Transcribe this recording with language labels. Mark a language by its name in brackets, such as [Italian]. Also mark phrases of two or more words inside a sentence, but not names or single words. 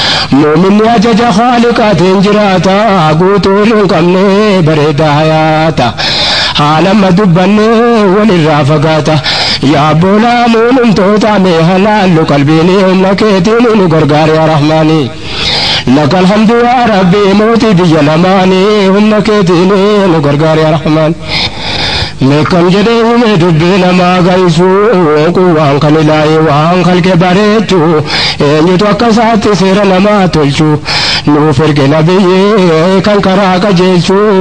[Oromo] Muuminni ajaja Haaliqaatiin jiraata, guutuu irra hin qabne bareeda hayaata. Haala amma dubbanne walirraa fagaata. Yaa boolaa muumintoota mee halaallu qalbiin humna keetiin nu gargaar yaa Rahmaani. [Arabic] لك الحمد يا ربي [Oromo] موتي biyya lamaanii, humna keetiin nu gargaari yaa Rahmaan. Meeqam jedhee hime dubbii namaa gaysu, quwwaan kan Ilaahi waan kalqe bareechu, eenyutu akka isaatti seera namaa tolchu, nuuf erge nabiyyee kan karaa qajeelchu,